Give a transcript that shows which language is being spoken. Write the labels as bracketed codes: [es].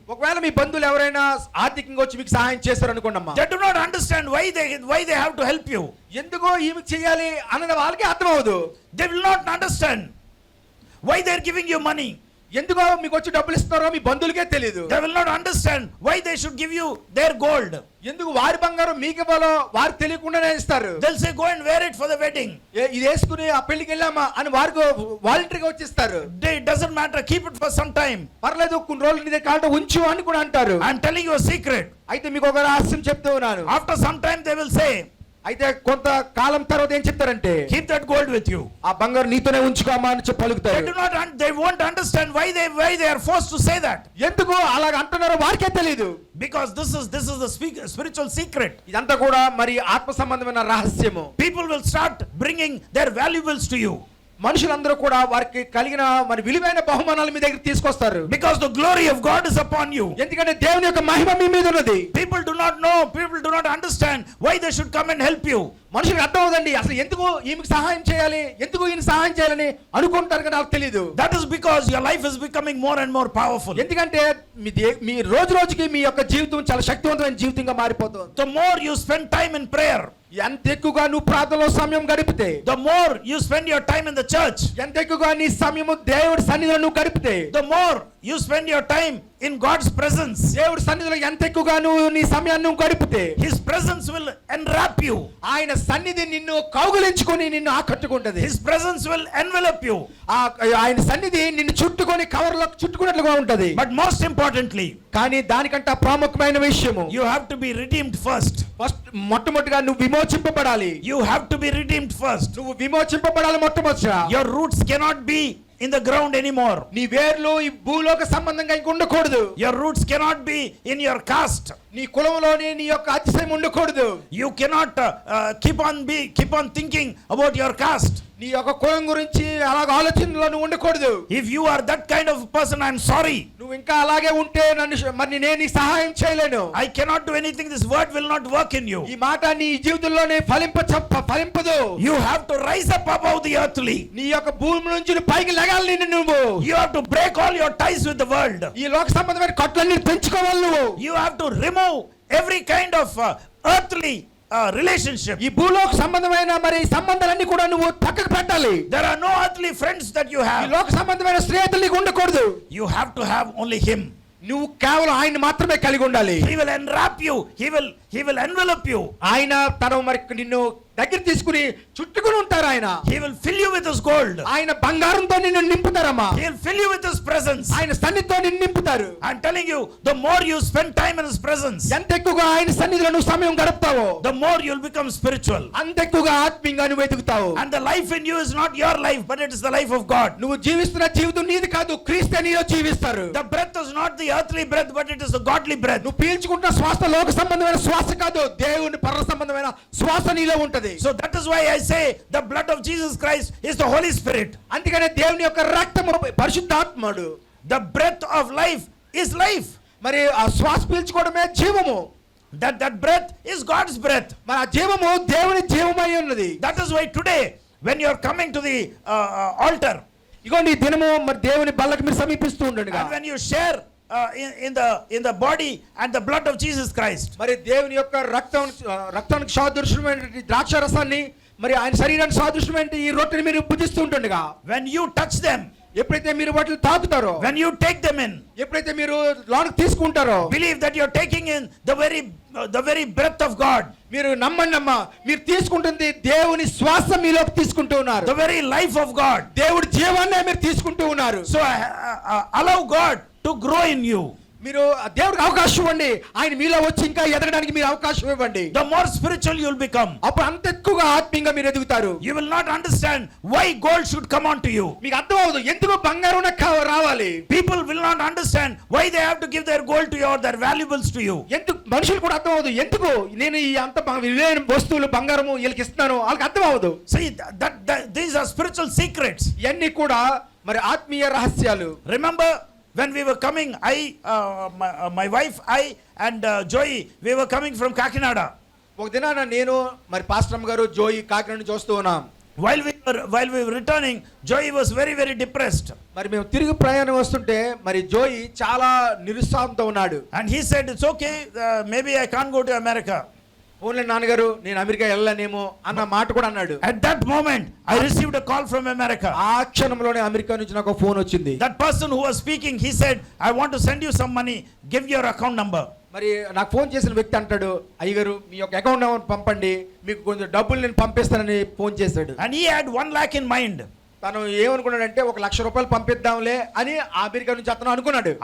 [te] ఒకవేళ మీ బంధువులు ఎవరైనా ఆర్థికంగా వచ్చి మీకు సహాయం చేస్తారు అనుకోండమ్మా, [en] They do not understand why they have to help you. [te] ఎందుకో ఈమె చేయాలి అన్నది వాళ్ళకి అర్థం అవ్వదు. [en] They will not understand why they are giving you money. [te] ఎందుకో మీకు వచ్చి డబ్బులు ఇస్తున్నారో మీ బంధువులకే తెలియదు. [en] They will not understand why they should give you their gold. [te] ఎందుకు వారి బంగారం మీకు ఇవ్వాలో వారు తెలియకుండానే ఇస్తారు. [en] They'll say, go and wear it for the wedding. [te] ఇది వేసుకుని ఆ పెళ్లికి వెళ్ళామా అని వారికి వాలంటరీగా వచ్చిస్తారు. [en] It doesn't matter, keep it for some time. [te] పర్లేదు కొన్ని రోజులు నీ దగ్గర కావాలంటే ఉంచు అని కూడా అంటారు. [en] I'm telling you a secret. [te] అయితే మీకు ఒక రహస్యం చెప్తూ ఉన్నాను. [en] After some time they will say, [te] అయితే కొంత కాలం తర్వాత ఏం చెప్తారంటే, [en] keep that gold with you. [te] ఆ బంగారు నీతోనే ఉంచుకోమా అని చెప్పి పలుకుతారు. [en] They won't understand why they are forced to say that. [te] ఎందుకు అలాగ అంటున్నారో వారికే తెలియదు. [en] Because this is the spiritual secret. [te] ఇదంతా కూడా మరి ఆత్మ సంబంధమైన రహస్యము. [en] People will start bringing their valuables to you. [te] మనుషులందరూ కూడా వారికి కలిగిన మరి విలువైన బహుమానాలు మీ దగ్గర తీసుకొస్తారు. [en] Because the glory of God is upon you. [te] ఎందుకంటే దేవుని యొక్క మహిమ మీ మీద ఉన్నది. [en] People do not know, people do not understand why they should come and help you. [te] మనుషులకు అర్థం అవుదండి, అసలు ఎందుకు ఈమెకు సహాయం చేయాలి, ఎందుకు ఈయన సహాయం చేయాలని అనుకుంటారు కానీ నాకు తెలియదు. [en] That is because your life is becoming more and more powerful. [te] ఎందుకంటే మీ రోజు రోజుకి మీ యొక్క జీవితం చాలా శక్తివంతమైన జీవితంగా మారిపోతుంది. [en] The more you spend time in prayer, [te] ఎంత ఎక్కువగా నువ్వు ప్రార్థనలో సమయం గడిపితే, [en] the more you spend your time in the church, [te] ఎంత ఎక్కువగా నీ సమయము దేవుడి సన్నిధిలో నువ్వు గడిపితే, [en] the more you spend your time in God's presence, [te] దేవుడి సన్నిధిలో ఎంత ఎక్కువగా నువ్వు నీ సమయాన్ని నువ్వు గడిపితే [en] His presence will enwrap you. [te] ఆయన సన్నిధి నిన్ను కౌగులించుకొని నిన్ను ఆకట్టుకుంటది. [en] His presence will envelop you. [te] ఆయన సన్నిధి నిన్ను చుట్టుకొని కవర్లో చుట్టుకున్నట్లుగా ఉంటది. [en] But most importantly, [te] కానీ దానికంటే ప్రాముఖ్యమైన విషయము, [en] you have to be redeemed first. [te] మొట్టమొదటిగా నువ్వు విమోచింపబడాలి. [en] You have to be redeemed first. [te] నువ్వు విమోచింపబడాలి మొట్టమొదటిగా. [en] Your roots cannot be in the ground anymore. [te] నీ వేర్లు ఈ భూలోక సంబంధంగా ఇంక ఉండకూడదు. [en] Your roots cannot be in your caste. [te] నీ కులంలోనే నీ యొక్క అతిశయం ఉండకూడదు. [en] You cannot keep on thinking about your caste. [te] నీ యొక్క కులం గురించి అలాగ ఆలోచనలో నువ్వు ఉండకూడదు. [en] If you are that kind of person, I'm sorry. [te] నువ్వు ఇంకా అలాగే ఉంటే మరి నేను నీకు సహాయం చేయలేను. [en] I cannot do anything. This word will not work in you. [te] ఈ మాట నీ జీవితంలోనే ఫలింపదు. [en] You have to rise up above the earthly. [te] నీ యొక్క భూమి నుంచి పైకి లెగాలి నువ్వు. [en] You have to break all your ties with the world. [te] ఈ లోక సంబంధమైన కట్లన్నీ తెంచుకోవాలి నువ్వు. [en] You have to remove every kind of earthly relationship. [te] ఈ భూలోక సంబంధమైన మరి సంబంధాలన్నీ కూడా నువ్వు పక్కకు పెట్టాలి. [en] There are no earthly friends that you [te] ఈ [en] have. [te] లోక సంబంధమైన స్నేహితులు నీకు ఉండకూడదు. [en] You have to have only Him. [te] నువ్వు కేవలం ఆయన మాత్రమే కలిగి ఉండాలి. [en] He will enwrap you. He will envelop you. [te] ఆయన తను మరి నిన్ను దగ్గర తీసుకుని చుట్టుకుని ఉంటారు. ఆయన [en] He will fill you with His gold. [te] ఆయన బంగారంతో నిన్ను నింపుతారమ్మా. [en] He will fill you with His presence. [te] ఆయన సన్నిధితో నిన్ను నింపుతారు. [en] I'm telling you, the more you spend time in His presence, [te] ఎంత ఎక్కువగా ఆయన సన్నిధిలో నువ్వు సమయం గడుపుతావో [en] the more you'll become spiritual. [te] అంత ఎక్కువగా ఆత్మీయంగా నువ్వు ఎదుగుతావు. [en] And the life in you is not your life, but it is the life of God. [te] నువ్వు జీవిస్తున్న జీవితం నీది కాదు, క్రీస్తు నీలో జీవిస్తారు. [en] The breath is not the earthly breath, but it is the godly breath. [te] నువ్వు పీల్చుకుంటున్న శ్వాస లోక సంబంధమైన శ్వాస కాదు, దేవుని పరమ సంబంధమైన శ్వాస నీలో ఉంటది. [en] So that is why I say the blood of Jesus Christ is the Holy Spirit. [te] అందుకనే దేవుని యొక్క రక్తము పరిశుద్ధాత్ముడు. [en] The breath of life is life. [te] మరి ఆ శ్వాస పీల్చుకోవడమే జీవము. [en] That breath is God's breath. [te] మరి ఆ జీవము దేవుని జీవమై ఉన్నది. [en] That is why today when you are coming to the altar, [te] ఇగోండి ఈ దినము మరి దేవుని బల్లకి మీరు సమీపిస్తూ ఉండండి. [en] and when you share in the body and the blood of Jesus Christ, [te] మరి దేవుని యొక్క రక్తానికి సాదృశ్యమైన ద్రాక్ష రసాన్ని మరి ఆయన శరీరానికి సాదృశ్యమైన ఈ రొట్టెని మీరు భుజిస్తూ ఉంటుండగా, [en] when you touch them, [te] ఎప్పుడైతే మీరు వాటిని తాకుతారో, [en] when you take them in, [te] ఎప్పుడైతే మీరు లోనికి తీసుకుంటారో, [en] believe that you are taking in the very breath of God. [te] మీరు నమ్మండి అమ్మా, మీరు తీసుకుంటుంది దేవుని శ్వాస మీలోకి తీసుకుంటూ ఉన్నారు. [en] The very life of God. [te] దేవుడి జీవాన్నే మీరు తీసుకుంటూ ఉన్నారు. [en] So allow God to grow in you. [te] మీరు దేవుడికి అవకాశం ఇవ్వండి. ఆయన మీలో వచ్చి ఇంకా ఎదగడానికి మీరు అవకాశం ఇవ్వండి. [en] The more spiritual you will become, [te] అప్పుడు అంత ఎక్కువగా ఆత్మీయంగా మీరు ఎదుగుతారు. [en] you will not understand why gold should come onto you. [te] మీకు అర్థం అవ్వదు ఎందుకు బంగారం నాకు రావాలి. [en] People will not understand why they have to give their gold to you or their valuables to you. [te] ఎందుకు మనుషులు కూడా అర్థం అవ్వదు ఎందుకు నేను ఈ అంత విలువైన వస్తువులు బంగారము వీళ్ళకి ఇస్తున్నాను, వాళ్ళకి అర్థం అవ్వదు. [en] See that these are spiritual secrets. [te] ఇవన్నీ కూడా మరి ఆత్మీయ రహస్యాలు. [en] Remember when we were coming, my wife, and Joy, we were coming from Kakinada. [te] ఒక దినాన నేను మరి పాస్టర్ గారు జోయి కాకినాడ చూస్తూ ఉన్నాం. [en] While we were returning, Joy was very, very depressed. [te] మరి మేము తిరిగి ప్రయాణం వస్తుంటే మరి జోయి చాలా నిరుత్సాహంతో ఉన్నాడు. [en] And he said, it's okay, maybe I can't go to America. [te] Only నాన్నగారు నేను అమెరికా వెళ్ళలేనేమో అన్న మాట కూడా అన్నాడు. [en] At that moment I received a call from America. [te] ఆ క్షణంలోనే అమెరికా నుంచి నాకు ఫోన్ వచ్చింది. [en] That person who was speaking, he said, I want to send you some money, give your account number. [te] మరి నాకు ఫోన్ చేసిన వ్యక్తి అంటాడు, అయ్యగారు మీ యొక్క అకౌంట్ నెంబర్ పంపండి, మీకు కొంచెం డబ్బులు నేను పంపిస్తానని ఫోన్ చేశాడు. [en] And he had 1 lakh in mind. [te] తను ఏమనుకున్నాడంటే 1 లక్ష రూపాయలు పంపిద్దాంలే అని అమెరికా నుంచి అతను అనుకున్నాడు.